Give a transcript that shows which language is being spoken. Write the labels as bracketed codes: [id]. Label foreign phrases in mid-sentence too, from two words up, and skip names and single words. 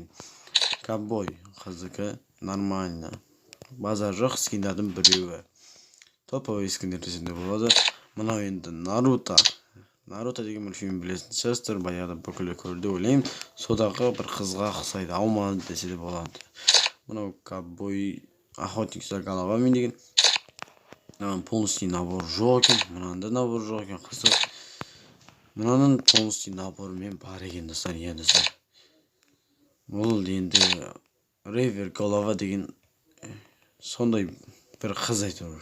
[kk] Ковбой қыздікі нормально. Базар жоқ, скиндардың біреуі. Топовый скиндер десенде болады. Мынау енді Наруто деген мультфильм білесін шығарсыздар, баяғыда бүкілі көрді ойлаймын. Содағы бір қызға ұқсайды, ауманы десе де болады. Мынау ковбой [ru] охотник за головами [kk] деген. [ru] Полностью набор [kk] жоқ екен. Мынанда набор жоқ екен қызық. Мынаның полностью наборымен бар екен достар. Бұл енді Ревер голова деген сондай бір қыз айтыр.